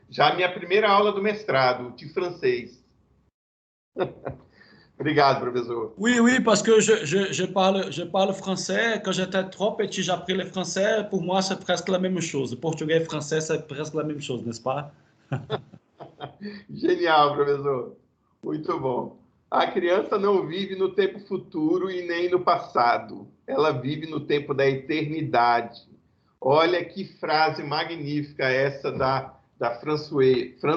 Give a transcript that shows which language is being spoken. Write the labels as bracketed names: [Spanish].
[Portuguese] Já a minha primeira aula do mestrado, de francês. Obrigado, professor. [French] Oui, parce que je parle français. Quand j'étais trop petit, j'ai appris le français. Pour moi, c'est presque la même chose. Portugais et français, c'est presque la même chose, n'est-ce pas? [Portuguese] Genial, professor. Muito bom. A criança não vive no tempo futuro e nem no passado. Ela vive no tempo da eternidade. Olha que frase magnífica essa da Françoise.